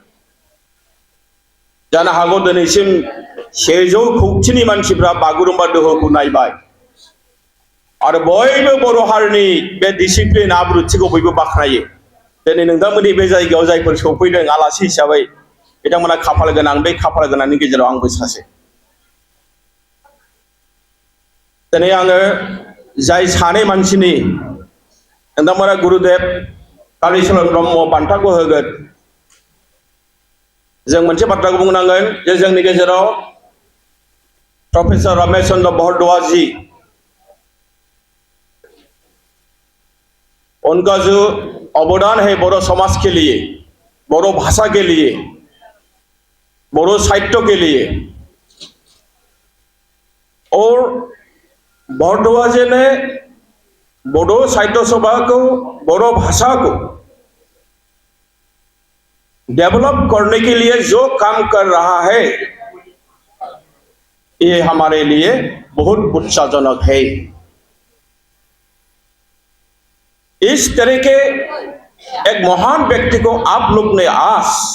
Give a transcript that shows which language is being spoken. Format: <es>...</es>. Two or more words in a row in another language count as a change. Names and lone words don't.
<brx>जानो हागौ दिनैसिम 100 कौटिनि मानसिफ्रा बागुरुम्बा दोहौखौ नायबाय आरो बयबो बर' हारिनि बे डिसिप्लिन आब्रुथिखौ बयबो बाख्नायो दिनै नोंथांमोननि बे जायगायाव जायफोर सफैदों आलासि हिसाबै बिथांमोना खाफाल गोनां बे खाफाल गोनांनि गेजेराव आंबो सासे दिनै आङो जाय सानै मानसिनि नोंथांमोना गुरुदेव कालिचरण ब्रह्म बान्थाखौ होगोन जों मोनसे बाथ्राखौ बुंनांगोन जे जोंनि गेजेराव प्रोफेसर रमेश चंद्र भारद्वाज जी</brx> <hi>उनका जो अवदान है बोरो समाज के लिए बोरो भाषा के लिए बोरो साहित्य के लिए और भारद्वाज जी ने बोडो साहित्य सभा को बोरो भाषा को डेवलप करने के लिए जो काम कर रहा है ये हमारे लिए बहुत उत्साहजनक है इस तरह के एक महान व्यक्ति को आप लोग ने आज</hi>